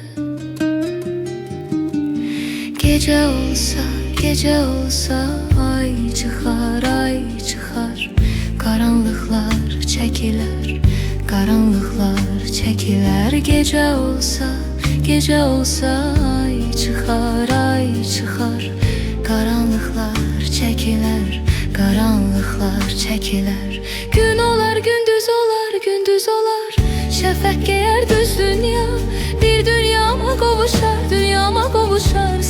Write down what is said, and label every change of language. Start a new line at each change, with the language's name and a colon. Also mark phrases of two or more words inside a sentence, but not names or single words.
Turkish: Gece olsa, gece olsa ay çıxar, ay çıxar. Karanlıklar çekiler, karanlıklar çekiler. Gece olsa, gece olsa ay çıxar, ay çıxar. Karanlıklar çekiler, karanlıklar çekiler. Gün olar, gündüz olar, gündüz olar.
Azerbaijani: Şəfəq geyər düz dünya, bir dünyama qovuşar, dünyama qovuşar.